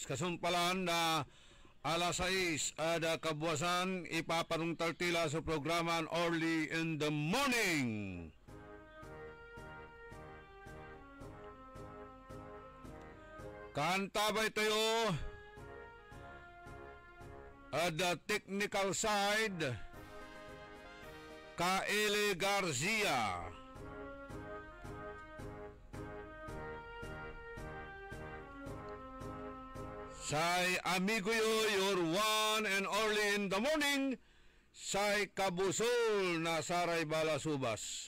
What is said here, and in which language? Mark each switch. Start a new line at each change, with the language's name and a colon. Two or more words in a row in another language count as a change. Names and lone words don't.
Pangasinan: Kasumpalan na alas 6 ada kabuwasan ipapanungtal tila sa programa Early in the Morning. Kantabay tayo ada
English: technical side
Pangasinan: Kaeli Garcia. Say amigo yo,
English: your one and only in the morning,
Pangasinan: say kabusol na saray balasubas.